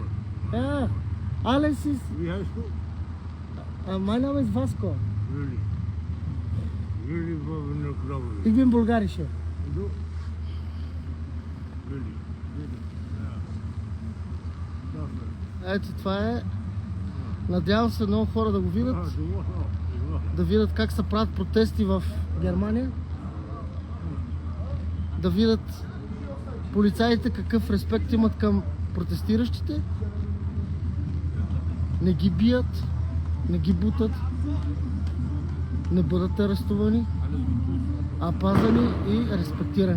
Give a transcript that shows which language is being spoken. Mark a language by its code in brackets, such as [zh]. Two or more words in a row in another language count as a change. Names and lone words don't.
[de] Ja, alles ist. Wie heißt du? Mein Name ist Vasco. Juli. Juli Bovino, glaube ich. Ich bin bulgarische. Und du? Juli. Ja. Dafür. [bg] Ето това е. Надявам се много хора да го видят. Да видят как се правят протести в Германия. Да видят полицаите какъв респект имат към протестиращите. Не ги бият, не ги бутат, не бъдат арестувани, а пазани и респектирани.